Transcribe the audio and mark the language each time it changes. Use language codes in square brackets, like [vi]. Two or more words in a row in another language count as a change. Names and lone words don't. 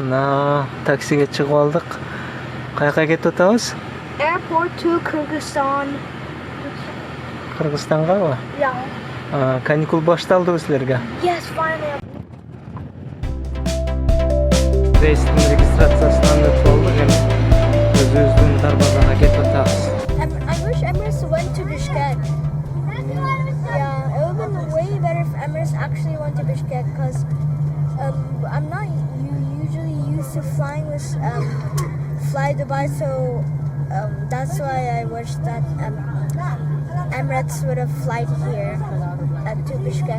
[ky] Таксиге чыгып алдык. Каяка кетип атабыз? [en] Airport to Kyrgyzstan. [ky] Кыргызстанга? [en] Yeah. [ky] Каникул башталдыбы силерге? [en] Yes, finally. [ky] Рейстин регистрациясынан өтүп алдык, эми өзүбүздүн дарбазага кетип атабыз. [en] I wish Emirates went to Bishkek. Yeah, it would have been way better if Emirates actually went to Bishkek because I'm not usually used to flying with Fly Dubai, so that's why I wish that Emirates would have flight here to Bishkek.